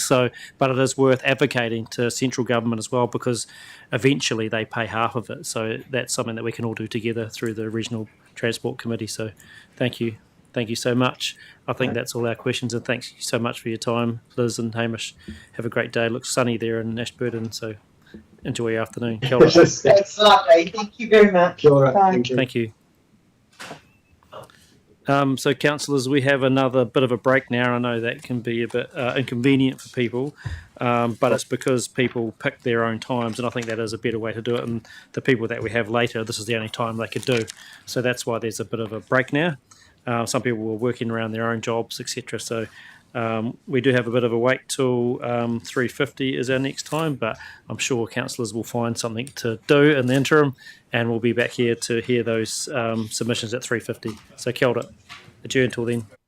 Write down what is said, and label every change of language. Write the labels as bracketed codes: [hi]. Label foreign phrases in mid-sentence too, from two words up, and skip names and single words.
[en] So, but it is worth advocating to central government as well, because eventually they pay half of it. So that's something that we can all do together through the Regional Transport Committee. So, thank you. Thank you so much. I think that's all our questions, and thanks so much for your time, Liz and Hamish. Have a great day. It looks sunny there in Ashburton, so enjoy your afternoon. [mi] Kia ora. [en] That's lovely. Thank you very much. [mi] Kia ora. [en] Bye. Thank you. So, councillors, we have another bit of a break now. I know that can be a bit inconvenient for people, but it's because people pick their own times, and I think that is a better way to do it. And the people that we have later, this is the only time they could do. So that's why there's a bit of a break now. Some people were working around their own jobs, etc. So we do have a bit of a wait till 3:50 is our next time, but I'm sure councillors will find something to do in the interim, and we'll be back here to hear those submissions at 3:50. [mi] So kia ora. [en] Adjourn till then.